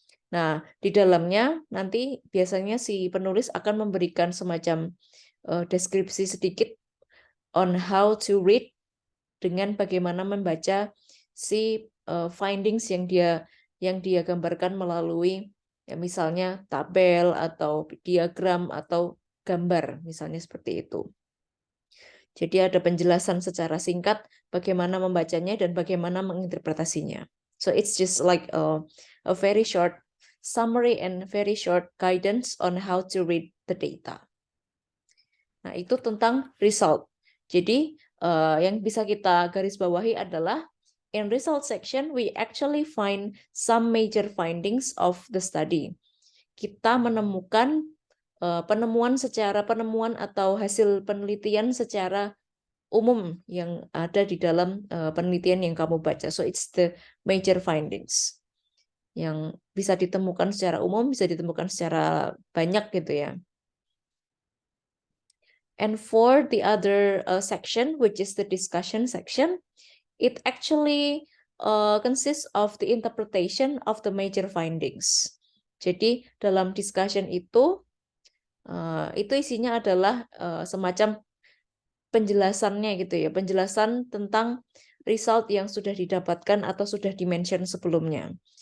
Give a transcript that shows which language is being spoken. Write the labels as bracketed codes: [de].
[id] Nah, di dalamnya nanti biasanya si penulis akan memberikan semacam deskripsi sedikit [en] on how to read, [id] dengan bagaimana membaca si findings yang dia gambarkan melalui ya misalnya tabel atau diagram atau gambar misalnya seperti itu. Jadi ada penjelasan secara singkat bagaimana membacanya dan bagaimana menginterpretasinya. [en] So it's just like a very short summary and very short guidance on how to read the data. [id] Nah, itu tentang result. Jadi yang bisa kita garis bawahi adalah [en] in result section we actually find some major findings of the study. [id] Kita menemukan penemuan atau hasil penelitian secara umum yang ada di dalam penelitian yang kamu baca. [en] So it's the major findings [id] yang bisa ditemukan secara umum, bisa ditemukan secara banyak gitu ya. [en] And for the other section, which is the discussion section, it actually consists of the interpretation of the major findings. [id] Jadi dalam discussion itu isinya adalah semacam penjelasannya gitu ya, penjelasan tentang result yang sudah didapatkan atau sudah dimention sebelumnya.